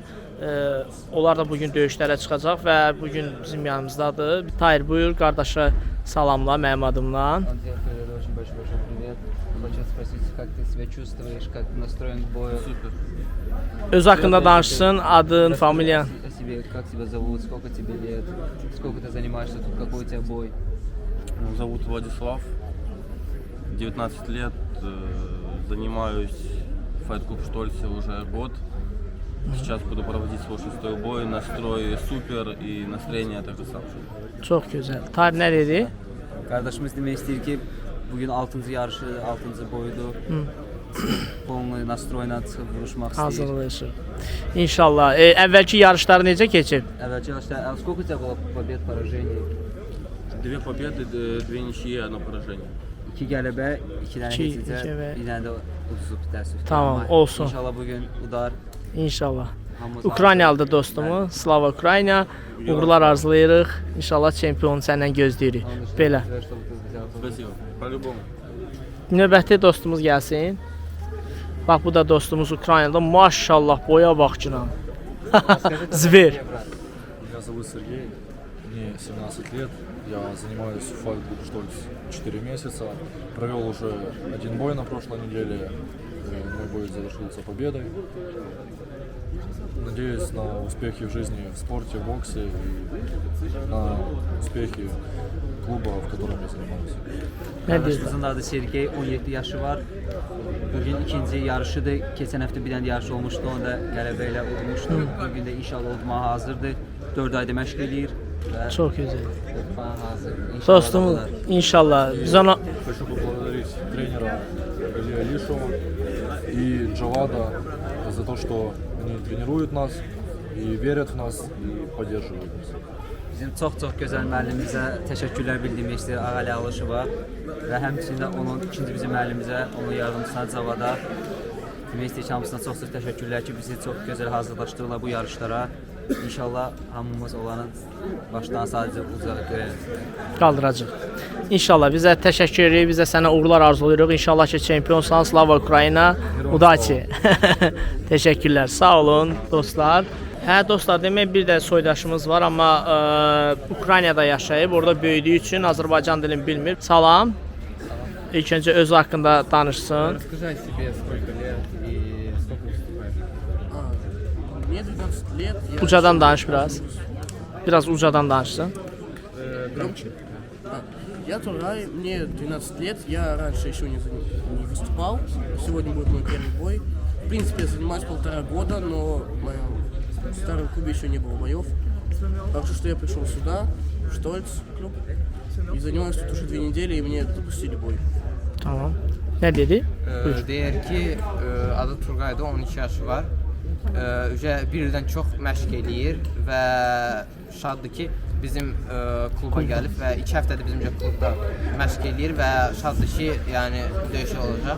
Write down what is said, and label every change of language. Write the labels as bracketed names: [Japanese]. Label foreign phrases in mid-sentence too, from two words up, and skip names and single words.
[Azerbaijani] Onlar da bugün döyüşlərə çıxacaq və bugün bizim yanımızdadır. Tahir, buyur, qardaşa salamla mənim adımdan. Öz haqqında danışsın, adın, familiyan. [Russian] Как тебя зовут, сколько тебе лет, сколько ты занимаешься тут, какой у тебя бой? Зовут Владислав, 19 лет, занимаюсь в Fight Club Штольце уже год. Сейчас буду проводить свой 6-й бой, настрой супер и настроение также самое. [Azerbaijani] Çox gözəl. Tahir nə dedi? Qardaşımız demək istəyir ki, bugün 6-cı yarışı, 6-cı boyudur. Polnu nastroyla çıxıb vuruşmaq istəyir. Hazırlayışıq. İnşallah. Əvvəlki yarışları necə keçib? Əvvəlki yarışda [Russian] сколько у тебя было побед, поражений? 2 победы, 2 ничьи, 1 поражение. [Azerbaijani] 2 qələbə, 2 dənə İki heçicə, və- bir dənə də uduzub təəssüf. Tamam, olsun. İnşallah bugün udar. İnşallah. Hamımız Ukraynalıdır dostumuz. [Ukrainian] Слава Україні. [Azerbaijani] Uğurlar arzulayırıq. İnşallah çempionu səndən gözləyirik. Belə. [Russian] Спасибо. По-любому. [Azerbaijani] Növbəti dostumuz gəlsin. Bax bu da dostumuz Ukraynada. Maşallah boya bax ki. Zver. [Russian] Меня зовут Сергей, мне 17 лет, я занимаюсь в Fight Club Штольц 4 месяца, провел уже 1 бой на прошлой неделе, и мой бой завершился победой. Надеюсь на успехи в жизни, в спорте, в боксе и на успехи клуба, в котором я занимаюсь. [Azerbaijani] Nə deyirsən? Qardaşımızın adı Sergey, 17 yaşı var. Bugün ikinci yarışıdır. Keçən həftə bir dənə yarış olmuşdu, onu da qələbə ilə udmuşdu. Bugün də inşallah udmağa hazırdır. 4 ayda məşq eləyir və Çox gözəl. udmağa hazır. İnşallah Dostumuz udar. inşallah biz ona [Russian] Хочу поблагодарить тренера Галия Лишева и Джавада за то, что они тренируют нас и верят в нас и поддерживают нас. [Azerbaijani] Bizim çox gözəl müəllimimizə təşəkkürlər bildirmək istəyir Ağali Alışova və həmçinin də onun ikinci bizim müəllimimizə, onun yardımçısına Cavada demək istəyir ki, hamısına çox təşəkkürlər ki, bizi çox gözəl hazırlaşdırırlar bu yarışlara. İnşallah hamımız olanı başdan sadəcə ucağa görərik. qaldıracaq. İnşallah bizə təşəkkür edirik, bizə sənə uğurlar arzulayırıq. İnşallah ki çempionsan, [Ukrainian] Слава Україні, [Azerbaijani] Udaçi. Təşəkkürlər. Sağ olun dostlar. Hə dostlar, demək bir də soydaşımız var, amma Ukraynada yaşayıb, orada böyüdüyü üçün Azərbaycan dilini bilmir. Salam. İlk öncə özü haqqında danışsın. [Russian] Расскажи о себе, сколько лет и сколько выступаешь. Мне 12 лет. Я [Azerbaijani] Ucadan danış biraz. Biraz ucadan danışsın. [Russian] Громче. Я Тургай, мне 12 лет. Я раньше еще не выступал. Сегодня будет мой первый бой. В принципе, я занимаюсь 1,5 года, но в моем старом клубе еще не было боев. Хорошо, что я пришел сюда, в Штольц клуб, и занимаюсь тут уже 2 недели, и мне допустили бой. [Azerbaijani] Tamam. Nə dedi? Deyir ki, adı Turqaydı, 12 yaşı var. Bir ildən çox məşq eləyir və şaddır ki, bizim kluba gəlib və 2 həftədir bizimcə klubda məşq eləyir və şaddır ki, yəni döyüşü olacaq.